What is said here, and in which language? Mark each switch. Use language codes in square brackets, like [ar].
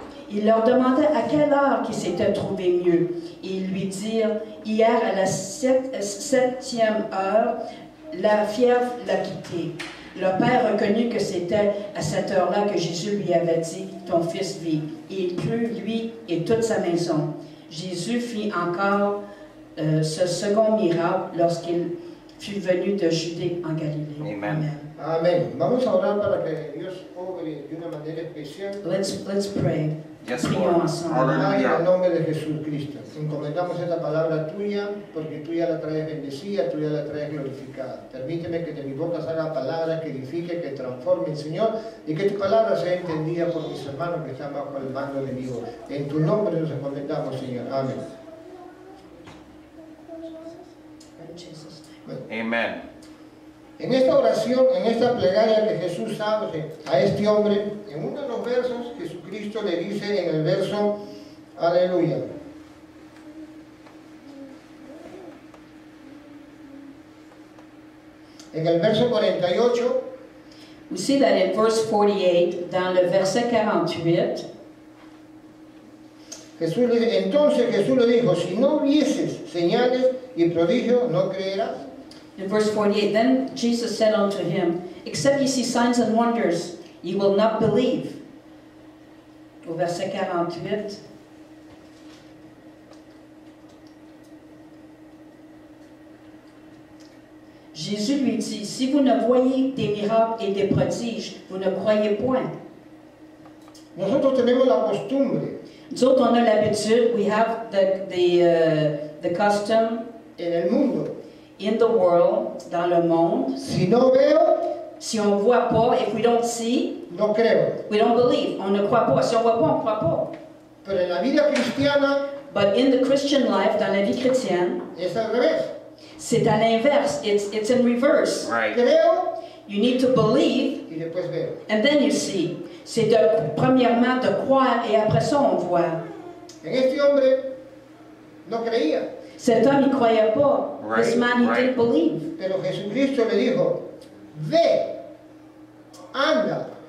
[fr] Il leur demandait à quelle heure qu'il s'était trouvé mieux. Et ils lui dirent: hier à la 7e heure, la fièvre l'a quitté. Le père reconnut que c'était à cette heure-là que Jésus lui avait dit: ton fils vit. Et il crut, lui et toute sa maison. Jésus fit encore ce second miracle lorsqu'il fut venu de Judée en Galilée. [en] Amen. [es] Amén. Vamos a orar para que Dios obre de una manera especial. [en] Let's pray. Yes, [fr] Prions [en] Lord. [fr] ensemble. [es] En el [en] Hallelujah. [es] nombre de Jesucristo, encomendamos esta palabra tuya, porque tú ya la traes bendecida, tú ya la traes glorificada. Permíteme que de mi boca salga palabras que edifiquen, que transformen, Señor, y que tu palabra sea entendida por mis hermanos que están bajo el mando de mi voz. En tu nombre nos encomendamos, Señor. Amén. Bueno, [en] Amen. [es] en esta oración, en esta plegaria que Jesús abre a este hombre, en uno de los versos, Jesucristo le dice en el verso, aleluya. En el verso 48, [en] We see that in verse 48, [fr] dans le verset 48, [es] entonces Jesús le dijo: si no vieses señales y prodigios, no creerás. [en] in verse 48, then Jesus said unto him, except ye see signs and wonders, ye will not believe. [fr] Au verset 48, Jésus lui dit: si vous ne voyez des miracles et des prodiges, vous ne croyez point. [es] Nosotros tenemos la costumbre [fr] Nous autres, on a l'habitude, [en] we have the custom [es] en el mundo: [en] in the world, [fr] dans le monde, [es] si no veo, [fr] si on ne voit pas, [en] if we don't see, [es] no creo. [en] we don't believe. [fr] On ne croit pas. Si on ne voit pas, on ne croit pas. [es] Pero en la vida cristiana [en] But in the Christian life, [fr] dans la vie chrétienne, [es] es al revés. [fr] C'est à l'inverse. [en] It's in reverse. Right. [es] Creo [en] You need to believe, [es] y después veo. [en] and then you see. [fr] C'est premièrement de croire, et après ça, on voit. [es] En este hombre no creía, [fr] Cet homme, il ne croyait pas. [en] Right, This man, he right. didn't believe. [es] pero Jesucristo le dijo, ve, anda.